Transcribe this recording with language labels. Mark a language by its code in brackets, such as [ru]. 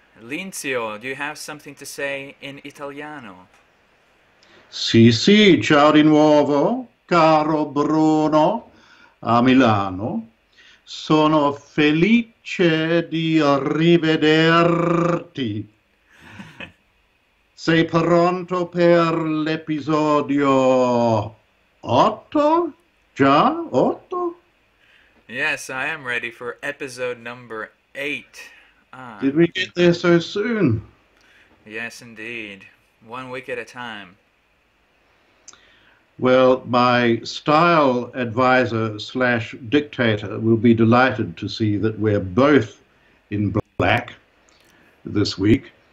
[en] Linzio, do you have something to say in Italiano? [it] Sì, sì, ciao di nuovo, caro Bruno, a Milano. Sono felice di rivederti. Sei pronto per l'episodio 8? Già? 8? [en] Yes, I am ready for episode number 8. Did we get there so soon? Yes, indeed. 1 week at a time. Well, my style advisor slash dictator will be delighted to see that we're both in black this week.